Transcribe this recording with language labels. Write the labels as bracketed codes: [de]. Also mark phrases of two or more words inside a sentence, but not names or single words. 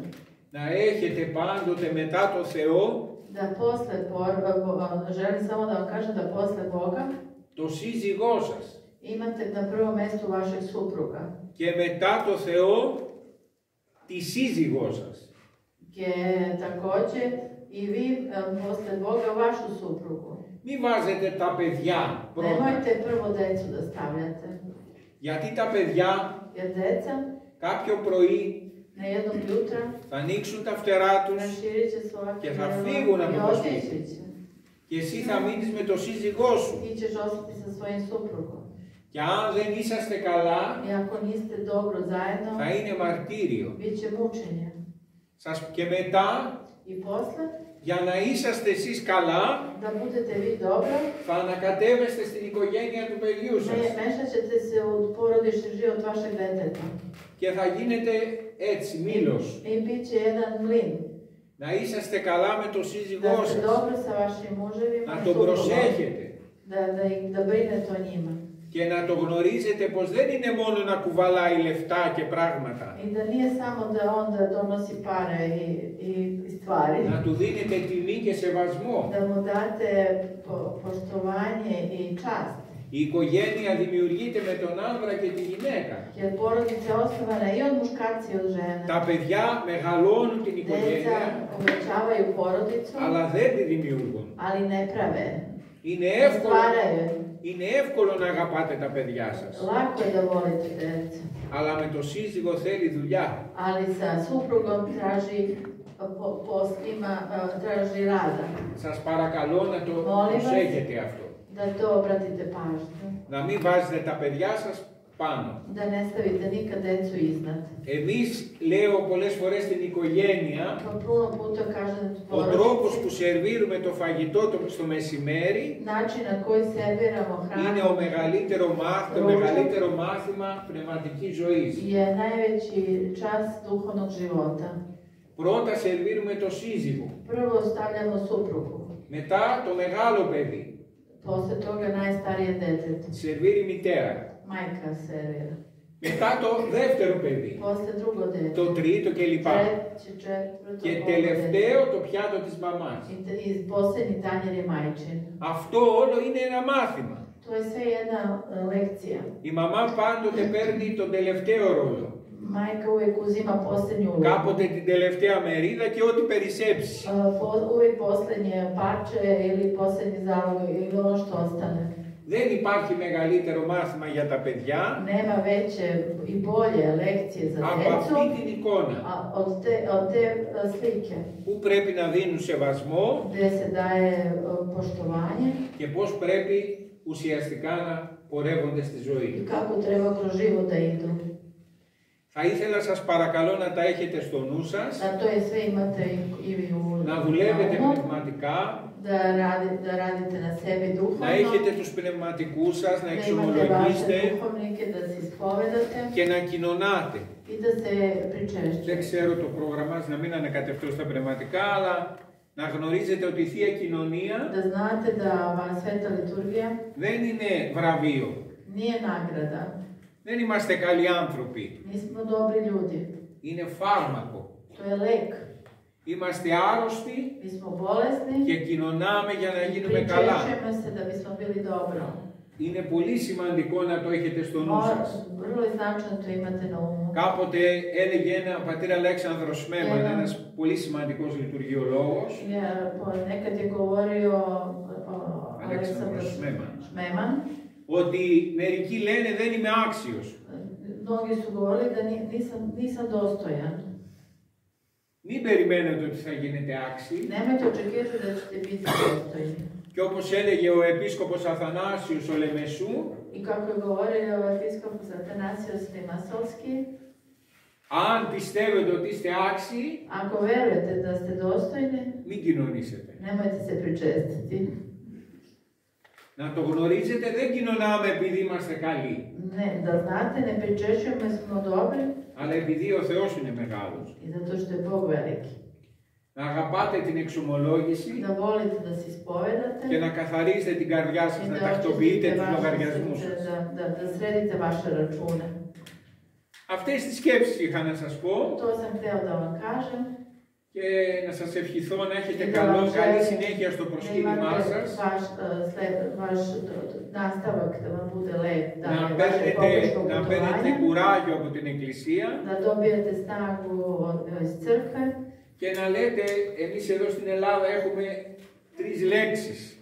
[el] Να έχετε πάντοτε μετά το Θεό [sr] Da želim samo da vam kažem da posle Boga [el] το σύζυγό σας. [sr] Imate na prvom mjestu vašeg supruga. [el] Και μετά το Θεό, τη σύζυγό σας. [sr] Και također i vi posle Boga vašu suprugu. [el] Μην βάζετε τα παιδιά πρώτα. [sr] Nemojte prvo decu da stavljate. [el] Γιατί τα παιδιά [sr] Jer deca [el] κάποιο πρωί [sr] na jednog jutra [el] θα ανοίξουν τα φτερά τους [sr] raširit će svoja [el] και θα [sr] krila [el] φύγουν από [sr] i [el] το [sr] otići [el] σπίτι. [sr] će. [el] Και εσύ θα μείνεις με το σύζυγό σου. [sr] Ti ćeš ostati sa svojim suprugom. [el] Και αν δεν είσαστε καλά, [sr] I ako niste dobro zajedno, [el] θα είναι μαρτύριο. [sr] bit će mučenje. [el] Και μετά, [sr] I posle, [el] για να είσαστε εσείς καλά, [sr] da budete vi dobro, [el] θα ανακατεύεστε στην οικογένεια του παιδιού σας. [sr] mešat ćete se u porodični život vašeg deteta. [el] Και θα γίνετε έτσι, μήλος. [sr] I bit će jedan mlin. [el] Να είσαστε καλά με το σύζυγό [sr] Da ste [el] σας. [sr] dobro sa vašim muževima [el] Να [sr] i [el] τον [sr] suprugom. [el] προσέχετε. [sr] Da brinete o njima. [el] Και να το γνωρίζετε πως δεν είναι μόνο να κουβαλάει λεφτά και πράγματα. [sr] I da nije samo da on da donosi pare i stvari. [el] Να του δίνετε τιμή και σεβασμό. [sr] Da mu date poštovanje i čast. [el] Η οικογένεια δημιουργείται με τον άνδρα και τη γυναίκα. [sr] Jer porodica je osnovana i od muškarca i od žene. [el] Τα παιδιά μεγαλώνουν την οικογένεια, [sr] Deca uvećavaju porodicu, [el] αλλά δεν τη δημιουργούν. [sr] ali ne prave. [el] Είναι εύκολο να αγαπάτε τα παιδιά σας. [sr] Lako je da volite decu. [el] Αλλά με το σύζυγο θέλει δουλειά. [sr] Ali sa suprugom traži rada. [el] Σας παρακαλώ να το προσέχετε αυτό. [sr] Da to obratite pažnju. [el] Να μην βάζετε τα παιδιά σας πάνω. [sr] Da ne stavite nikad decu iznad. [el] Εμείς, λέω πολλές φορές στην οικογένεια, [sr] Puno puta kažem [el] ο τρόπος που σερβίρουμε το φαγητό στο μεσημέρι [sr] način na koji serviramo hranu [el] είναι το μεγαλύτερο μάθημα πνευματικής ζωής. [sr] je najveći čas duhovnog života. [el] Πρώτα σερβίρουμε το σύζυγο. [sr] Prvo stavljamo suprugu. [el] Μετά το μεγάλο παιδί. [sr] Posle toga najstarije detete. [el] Σερβίρει η μητέρα. [sr] Majka servira. [el] Μετά το δεύτερο παιδί. [sr] Posle drugo dete. [el] Το τρίτο κλπ. [sr] Treće, četvrto. [el] Και τελευταίο το πιάτο της μαμάς. [sr] I posljednji tanjer je majčin. [el] Αυτό όλο είναι ένα μάθημα. [sr] To je sve jedna lekcija. [el] Η μαμά πάντοτε παίρνει τον τελευταίο ρόλο. [sr] Majka uvijek uzima posljednju ulogu. [el] Κάποτε την τελευταία μερίδα και ό,τι περισσέψει. [sr] Uvijek posljednje parče ili posljednji zalog ili ono što ostane. [el] Δεν υπάρχει μεγαλύτερο μάθημα για τα παιδιά [sr] Nema veće i bolje lekcije za [el] από [sr] djecu [el] αυτή την εικόνα [sr] od te slike. [el] που πρέπει να δίνουν σεβασμό [sr] Gdje se daje poštovanje [el] και πώς πρέπει ουσιαστικά να πορεύονται στη [sr] i [el] ζωή. [sr] kako treba kroz život da idu. [el] Θα ήθελα σας παρακαλώ να τα έχετε στο νου σας, [sr] Da to je sve imate i vi u [el] να δουλεύετε [sr] naumu, [el] πνευματικά, [sr] da radite na sebi duhovno, [el] να έχετε τους πνευματικούς σας, να [sr] da imate vaše [el] εξομολογήσετε [sr] duhovnike, da se ispovedate [el] και να κοινωνάτε. [sr] i da se [el] Δεν [sr] pričešćujete. [el] ξέρω το πρόγραμμα, να μην ανακατευτώ στα πνευματικά, αλλά να γνωρίζετε ότι η Θεία Κοινωνία [sr] Da znate da ova sveta liturgija [el] δεν είναι βραβείο. [sr] nije nagrada. [el] Δεν είμαστε καλοί άνθρωποι. [sr] Nismo dobri ljudi. [el] Είναι φάρμακο. [sr] To je lek. [el] Είμαστε άρρωστοι [sr] Mi smo bolesni [el] και κοινωνάμε για να [sr] i [el] γίνουμε καλά. [sr] pričešćujemo se da bismo bili dobro. [el] Είναι πολύ σημαντικό να το έχετε στο νου σας. [sr] Vrlo je značajno to imate na umu. [el] Κάποτε έλεγε ο πατήρ Αλέξανδρος Σμέμαν, ένας πολύ σημαντικός λειτουργιολόγος, [sr] Nekad je govorio [el] Αλέξανδρος [sr] Aleksandar [el] Σμέμαν, [sr] Šmeman. [el] ότι μερικοί λένε δεν είμαι άξιος. [sr] Mnogi su govorili da nisam dostojan. [el] Μην περιμένετε ότι θα γίνετε άξιοι. [sr] Nemojte očekivati da ćete biti dostojni. [el] Και όπως έλεγε ο επίσκοπος Αθανάσιος ο Λεμεσού, [sr] I kako je govorio episkopos Atanasijos Limasovski, [el] αν πιστεύετε ότι είστε άξιοι, [sr] ako verujete da ste dostojni, [el] μην κοινωνήσετε. [sr] nemojte se pričestiti. [el] Να το γνωρίζετε, δεν κοινωνάμε επειδή είμαστε καλοί. [sr] Ne, da znate, ne pričešćujemo jer smo dobri, [el] Αλλά επειδή ο Θεός είναι μεγάλος. [sr] i zato što je Bog veliki. [el] Να αγαπάτε την εξομολόγηση [sr] Da volite da se ispovedate [el] και να καθαρίζετε την καρδιά σας, [sr] i [el] να [sr] da [el] τακτοποιείτε [sr] očistite [el] τους [sr] vaše [el] λογαριασμούς [sr] srce, [el] σας. [sr] da sredite vaše račune. [el] Αυτές τις σκέψεις είχα να σας πω [sr] To sam hteo da vam kažem [el] και να σας ευχηθώ να έχετε καλή συνέχεια στο προσκύνημά σας. Να παίρνετε κουράγιο από την Εκκλησία και να λέτε, εμείς εδώ στην Ελλάδα έχουμε 3 λέξεις.